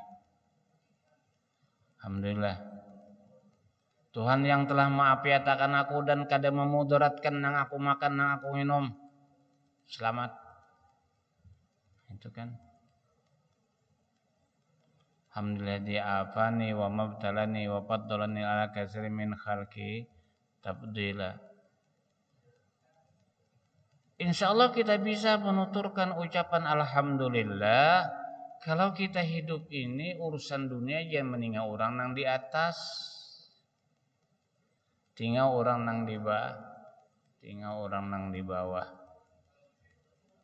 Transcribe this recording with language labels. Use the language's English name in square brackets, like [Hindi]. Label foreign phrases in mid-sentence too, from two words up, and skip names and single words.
[Banjar] Alhamdulillah. Tuhan yang telah maafiatakan aku dan kada memudaratkan nang aku makan nang aku minum. [Indonesian] Selamat. Itu kan. [Arabic] الحمد لله الذي عافاني وما ابتلاني وفضلني على كثير من خلقه تفضيلا. [Banjar] Insyaallah kita bisa menuturkan ucapan alhamdulillah kalau kita hidup ini urusan dunia jangan meninggal orang nang di atas. Tinggal orang nang di bawah.